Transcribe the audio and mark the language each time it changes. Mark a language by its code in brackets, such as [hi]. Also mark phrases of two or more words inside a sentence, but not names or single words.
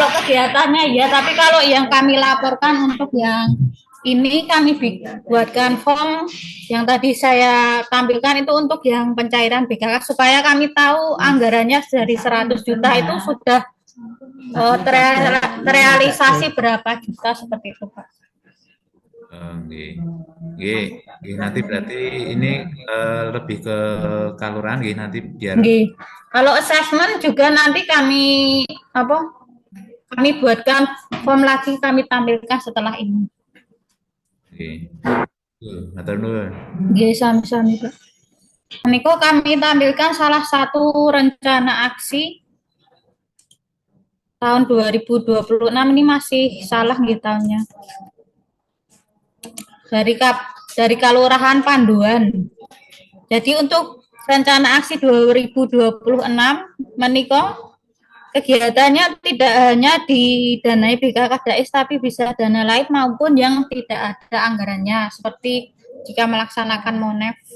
[id] kalau kegiatannya ya, tapi kalau yang kami laporkan untuk yang ini kami buatkan form yang tadi saya tampilkan itu untuk yang pencairan BKK supaya kami tahu anggarannya dari 100 juta itu sudah terrealisasi berapa juta seperti itu, Pak. [jv] nggih. Nggih, nggih, [id] nanti berarti ini lebih ke kaluran nggih nanti biar [jv] Nggih. [id] Kalau assessment juga nanti apa? Kami buatkan form lagi kami tampilkan setelah ini. [jv] nggih. Matur nuwun. Nggih, sami-sami, Pak. [id] Niko kami tampilkan salah satu rencana aksi tahun 2026 ini masih salah nggih tahunnya. Dari Kalurahan Panduan. Jadi untuk rencana aksi 2026 meniko kegiatannya tidak hanya didanai BKK DAES tapi bisa dana lain maupun yang tidak ada anggarannya seperti jika melaksanakan MONEF.